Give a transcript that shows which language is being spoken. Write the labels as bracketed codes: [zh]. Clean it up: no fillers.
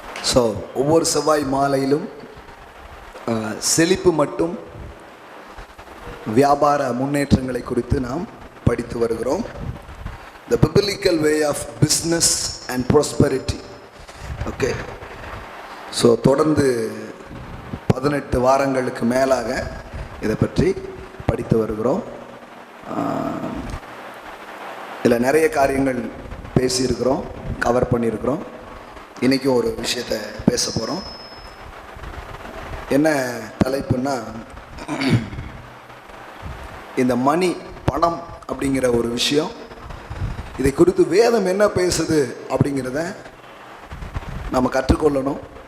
[ta] So ஒவ்வொரு செவ்வாய் மாலையிலும் செழிப்பு மட்டும் வியாபார முன்னேற்றங்களை குறித்து நாம் படித்து வருகிறோம். [en] The biblical way of business and prosperity. [ta] Okay, so தொடர்ந்து 18 வாரங்களுக்கு மேலாக இதை பற்றி படித்து வருகிறோம். இதில் நிறைய காரியங்கள் பேசியிருக்கிறோம், கவர் பண்ணியிருக்கிறோம். இன்றைக்கும் ஒரு விஷயத்தை பேச போகிறோம். என்ன தலைப்புன்னா, இந்த மணி, பணம் அப்படிங்கிற ஒரு விஷயம், இதை குறித்து வேதம் என்ன பேசுது அப்படிங்கிறத நம்ம கற்றுக்கொள்ளணும்.